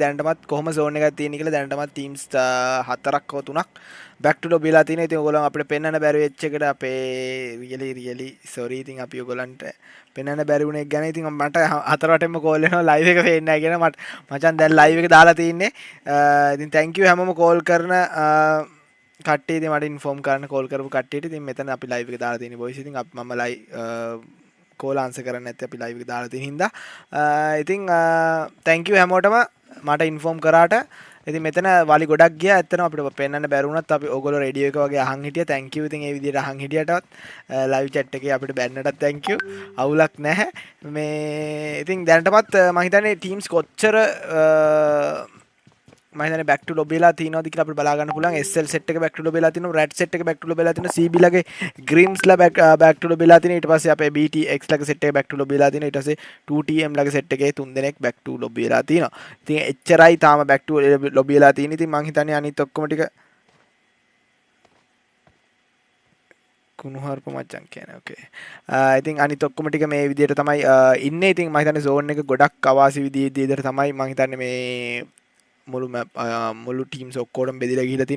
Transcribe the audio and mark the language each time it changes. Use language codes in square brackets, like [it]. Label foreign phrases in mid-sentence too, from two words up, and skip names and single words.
[si] දැනටමත් කොහොම සෝන් එකක් තියෙන කියලා දැනටමත් ටීම්ස් 4ක් හෝ 3ක් [en] back to lobby [si] වෙලා තියෙනවා. ඉතින් ඔයගොල්ලන් අපිට පෙන්වන්න බැරි වෙච්ච එකට අපේ [en] really sorry. [si] ඉතින් අපි ඔයගොල්ලන්ට පෙන්වන්න බැරි වුණ එක ගැන ඉතින් මට 4 වටෙන්ම කෝල් වෙනවා ලයිව් එක පේන්නේ නැහැ කියන මට මචං දැන් ලයිව් එක දාලා තින්නේ. ඉතින් [en] thank you [si] හැමෝම කෝල් කරන කට්ටිය ඉතින් මට ඉන්ෆෝම් කරන්න කෝල් කරපු කට්ටියට. ඉතින් මෙතන අපි ලයිව් එක දාලා තියෙන බොයිස්. ඉතින් මම [en] live call answer [si] කරන්නේ නැත්නම් අපි ලයිව් එක දාලා තියෙන හින්දා ඉතින් [en] thank you [si] හැමෝටම මට ඉන්ෆෝම් කරාට. ඉතින් මෙතන වලි ගොඩක් ගියා. ඇත්තටම අපිට පෙන්වන්න බැරි වුණත් අපි ඕගොල්ලෝ රේඩියෝ එක වගේ අහන් හිටියා. [en] thank you. [si] ඉතින් ඒ විදිහට අහන් හිටියටවත් [en] live chat [si] එකේ අපිට බැන්නටත් [en] thank you. [si] අවුලක් නැහැ. මේ ඉතින් දැනටමත් මම හිතන්නේ ටීම්ස් කොච්චර මම හිතන්නේ [en] back to lobby [si] වෙලා තියෙනවද කියලා අපිට බලා ගන්න පුළුවන්. SL set එක [en] back to lobby [si] වෙලා තියෙනවා. red set එක [en] back to lobby [si] වෙලා තියෙනවා. CB ලගේ grims ලා [en] back to lobby [si] වෙලා තියෙනවා. ඊට පස්සේ අපේ BTX ලගේ set එක [en] back to lobby [si] වෙලා තියෙනවා. ඊට පස්සේ 2TM ලගේ set එකේ 3 දෙනෙක් [en] back to lobby [si] වෙලා තියෙනවා. ඉතින් එච්චරයි තාම [en] back to lobby [si] වෙලා තියෙන්නේ. ඉතින් මම හිතන්නේ අනිත් ඔක්කොම ටික කුණුහරුප මචං කියන්නේ. ඕකේ. ඉතින් අනිත් ඔක්කොම ටික මේ විදිහට තමයි ඉන්නේ. ඉතින් මම හිතන්නේ zone එක ගොඩක් අවාසි විදිහට තමයි මම හිතන්නේ මේ මුළු ටීම්ස් ඔක්කොටම බෙදලා ගිහිලා තියෙනවා.